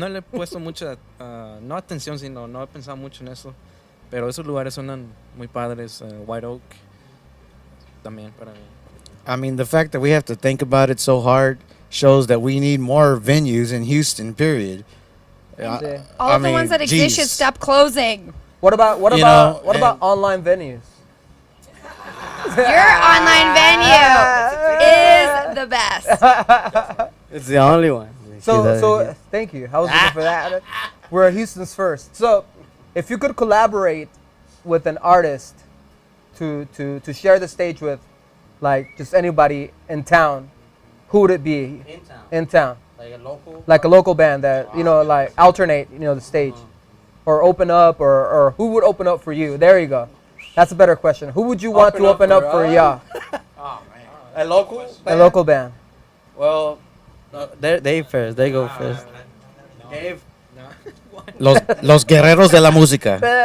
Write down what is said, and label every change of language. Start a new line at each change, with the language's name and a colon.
Spanish: no le he puesto mucha, no atención, sino no he pensado mucho en eso. Pero esos lugares suenan muy padres. White Oak también para mí.
English: I mean, the fact that we have to think about it so hard shows that we need more venues in Houston. Period. Yeah. All of the ones that exist should stop closing. What about You know, online venues? Your online venue is the best. It's the only one. So thank you. I was looking for that. We're Houston's first. So, if you could collaborate with an artist to share the stage with, like just anybody in town, who would it be? In town. Like a local band that like alternate the stage, or open up, or who would open up for you? There you go. That's a better question. Who would you want to open up for? Yeah, Oh man. A local? a local band. Well, they first. They go first. Dave. Los guerreros de la música.